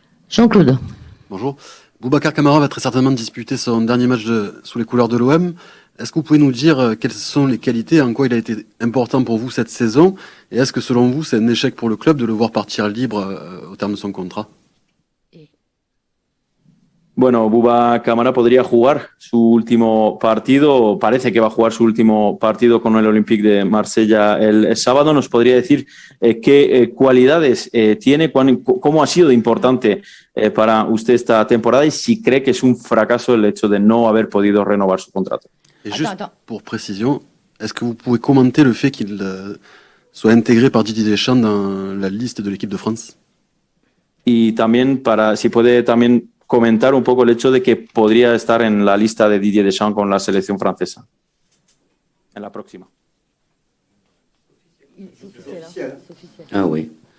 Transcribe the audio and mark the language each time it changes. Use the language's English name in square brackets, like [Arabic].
[French] Jean-Claude. Bonjour. Boubacar Kamara va très certainement disputer son dernier match sous les couleurs de l'OM. Est-ce que vous pouvez nous dire quelles sont les qualités, en quoi il a été important pour vous cette saison, et est-ce que selon vous c'est un échec pour le club de le voir partir libre au terme de son contrat? [Spanish] Bueno, Bouba Kamara podría jugar su último partido, parece que va a jugar su último partido con el Olympique de Marsella el sábado. ¿Nos podría decir qué cualidades tiene, cómo ha sido importante para usted esta temporada, y si cree que es un fracaso el hecho de no haber podido renovar su contrato? [French] Et juste pour précision, est-ce que vous pouvez commenter le fait qu'il soit intégré par Didier Deschamps dans la liste de l'équipe de France? [Spanish] Y también si puede también comentar un poco el hecho de que podría estar en la lista de Didier Deschamps con la selección francesa en la próxima. [French] Ah oui.